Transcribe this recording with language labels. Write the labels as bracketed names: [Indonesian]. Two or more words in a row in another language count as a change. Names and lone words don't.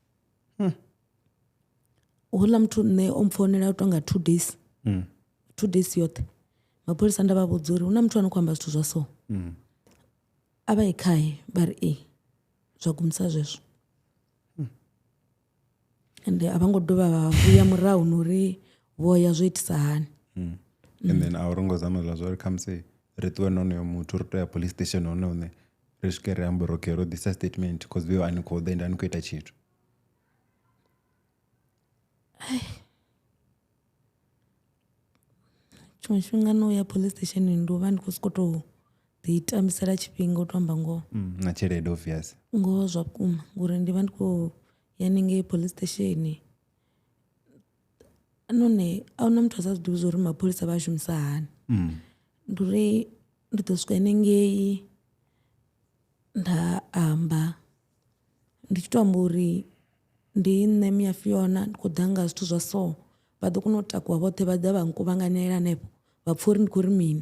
[Venda] houḽa muthu nṋe o mpfounela u tonga 2 days 2 days yoṱhe mapholisa nda vha vhudza uri hu na muthu a no khou amba zwithu zwa so a vha ye khaye vha ri ee zwa gumisa zwezwo ende a vha ngo dovha vha vhuya murahu na uri vho ya zwo itisa hani [English] and then [Venda] a uri ngo zama zwa uri khamusi ri ṱuwe na honoyo muthu ri tou ya [English] police station [Venda] hone hune ri swike ri ambe uri okay ro ḓisa [English] statement because [Venda] vhe ani khou ḓa ende ani khou ita tshithu tshiṅwe tshifhinga no ya [English] police station [Venda] ndi u vha ndi khou sokou tou ḓi tambisela tshifhinga u tou amba ngoho na tshelede obvious ngoho zwa vhukuma ngori ndi vha ndi khou ya ningei [English] police station [Venda] none a huna muthu a sa zwiḓivhi zwa uri mapholisa vha a shumisa hani ndi uri ndi ḓo swika hanengei nda amba ndi tshi tou amba uri ndi nṋe Mia Fiona ndi khou ḓa nga zwithu zwa so vha ḓo kona u takuwa vhoṱhe vha ḓa vha nkuvhanganela hanefho vha pfha uri ndi khou ri mini